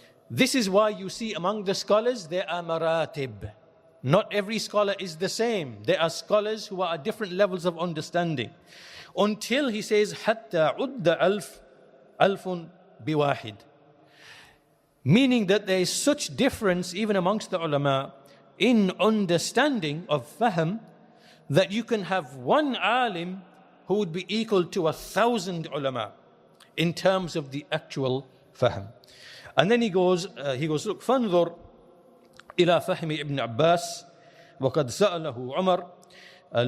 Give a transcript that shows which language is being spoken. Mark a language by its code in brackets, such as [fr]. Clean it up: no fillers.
[en] This is why you see among the scholars there are maratib. Not every scholar is the same. There are scholars who are at different levels of understanding. Until he says, [ar] حَتَّى عُدَّ أَلْفٌ بِوَاحِدٍ. [en] Meaning that there is such difference even amongst the ulama in understanding of fahm, that you can have one alim who would be equal to 1,000 ulama in terms of the actual fahm. And then he goes, look, [ar] فَانْظُرْ إِلَى فَهْمِ Ibn Abbas وَقَدْ سَأَلَهُ عُمَرْ.